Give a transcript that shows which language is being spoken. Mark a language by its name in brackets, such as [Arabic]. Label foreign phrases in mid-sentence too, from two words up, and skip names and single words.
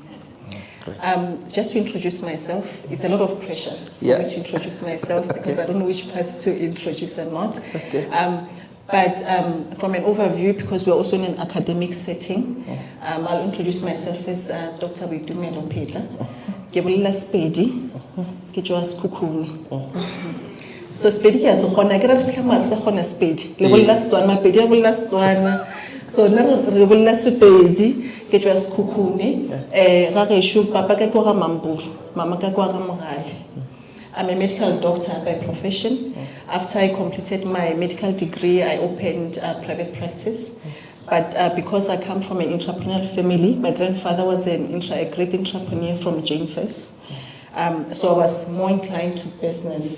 [English] Just to introduce myself, it's a lot of pressure for me to introduce myself because I don't know which parts to introduce or not. But from an overview, because we're also in an academic setting, I'll introduce myself as Dr. Mpedi. Mpedi. [Northern Sotho] So Mpedi ke a se kgona, ke re fihla mare se kgona Mpedi. Le bolla Setswana, Mpedi a bolla Setswana. So nna re bolla Sepedi, ke tswa Sekhukhune. Ra gešo papa ka kwa ga Mampuru, mama ka kwa ga Mogale. [English] I'm a medical doctor by profession. After I completed my medical degree, I opened a private practice. But because I come from an entrepreneurial family, my grandfather was a great entrepreneur from Jane First. So I was more inclined to business.